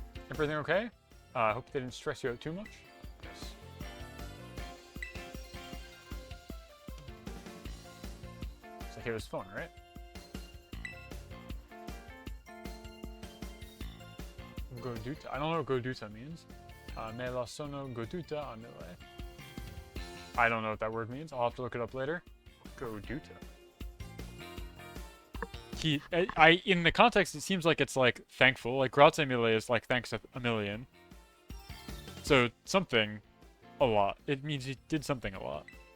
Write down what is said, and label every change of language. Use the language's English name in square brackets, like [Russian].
[English] Everything okay? I hope they didn't stress you out too much. Yes. So here was fun, right? Goduta. I don't know what Goduta means. [Italian] Me la sono goduta a mille. [English] I don't know what that word means. I'll have to look it up later. Goduta. In the context, it seems like it's like thankful. Like [Italian] grazie mille [English] is like thanks a million. So something a lot. It means he did something a lot.